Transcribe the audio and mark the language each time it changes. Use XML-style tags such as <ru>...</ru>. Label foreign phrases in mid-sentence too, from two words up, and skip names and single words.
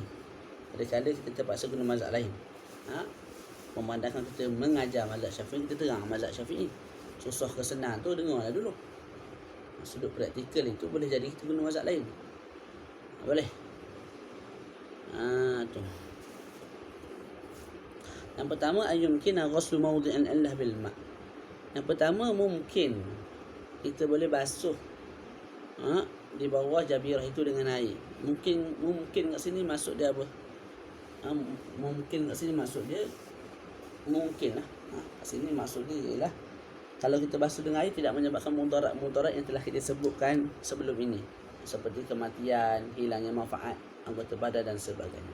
<ms>Kadang-kadang kita terpaksa guna mazhab lain. Memandangkan kita mengajar mazhab Syafi'i, kita terang mazhab Syafi'i. Susah ke senang tu dengarlah dulu. Sudut praktikal itu boleh jadi kita guna mazhab lain. Boleh. Tu. Yang pertama,</ms> <ar>أيمكن غسل موضعا الله بالماء'.</ar> <ms>Yang pertama, mungkin kita boleh basuh di bawah jabirah itu dengan air. Mungkin kat sini maksud dia apa? Mungkin kat sini maksud dia mungkin lah. Kat sini maksud dia ialah kalau kita basuh dengan air tidak menyebabkan mudarat yang telah kita sebutkan sebelum ini, seperti kematian, hilangnya manfaat anggota badan dan sebagainya.</ms>